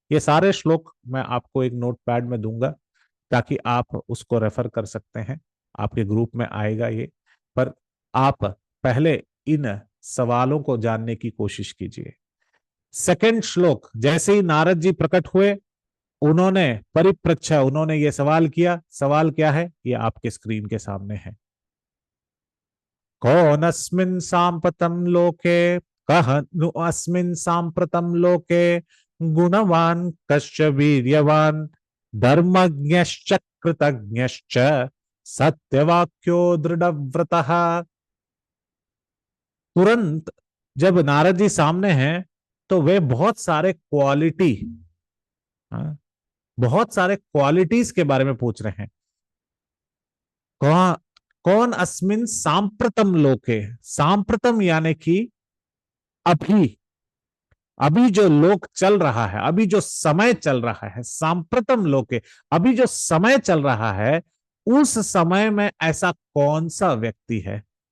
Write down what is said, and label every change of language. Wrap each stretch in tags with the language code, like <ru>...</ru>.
<hi>ये सारे श्लोक मैं आपको एक नोटपैड में दूंगा ताकि आप उसको रेफर कर सकते हैं, आपके ग्रुप में आएगा ये। पर आप पहले इन सवालों को जानने की कोशिश कीजिए। सेकंड श्लोक, जैसे ही नारद जी प्रकट हुए उन्होंने परिप्रच्छा, उन्होंने ये सवाल किया। सवाल क्या है ये आपके स्क्रीन के सामने है।</hi> <sa>कौनस्मिन् साम्प्रतं लोके, कः नु अस्मिन् साम्प्रतं लोके, गुणवान् कश्च वीर्यवान्, धर्मज्ञश्च कृतज्ञश्च, सत्यवाक्यो दृढ़व्रतः।</sa> <hi>तुरंत जब नारद जी सामने हैं तो वे बहुत सारे क्वालिटी, बहुत सारे क्वालिटीज के बारे में पूछ रहे हैं।</hi> <sa>कौन अस्मिन सांप्रतम लोके,</sa> <hi>सांप्रतम यानी कि अभी, अभी जो लोक चल रहा है, अभी जो समय चल रहा है,</hi> <sa>सांप्रतम लोके,</sa> <hi>अभी जो समय चल रहा है उस समय में ऐसा कौन सा व्यक्ति है।</hi>